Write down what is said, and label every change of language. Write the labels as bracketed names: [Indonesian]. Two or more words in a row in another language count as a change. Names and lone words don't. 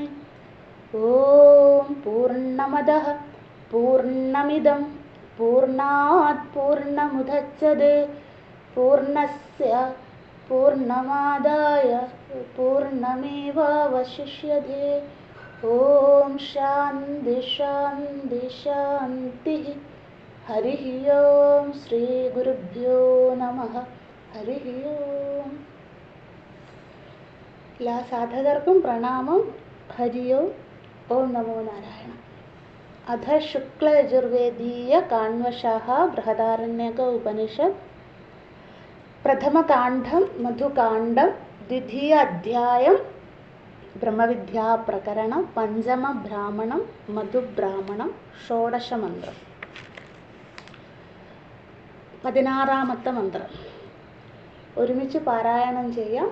[Sanskrit] ॐ पूर्णमदः पूर्णमिदं पूर्णात् पूर्णमुदच्यते पूर्णस्य पूर्णमादाय पूर्णमेवावशिष्यते। ॐ शान्ति शान्ति शान्तिः। हरिः ओं श्रीगुरुभ्यो नमः। हरिः ओं। [Malayalam] എല്ലാ സാധകർക്കും പ്രണാമം. [Sanskrit] ഹരി ഓം. ഓം നമോ നാരായണ. അഥ ശുക്ലയജുർവേദീയ കാണ്വശാഃ ബൃഹദാരണ്യക ഉപനിഷത് പ്രഥമകാണ്ഡം മധുകാണ്ഡം ദ്വിതീയ അധ്യായം ബ്രഹ്മവിദ്യാപ്രകരണം പഞ്ചമബ്രാഹ്മണം മധുബ്രാഹ്മണം ഷോഡശമന്ത്രം [Malayalam] 16ാമത്തെ മന്ത്രം ഒരുമിച്ച് പാരായണം ചെയ്യാം.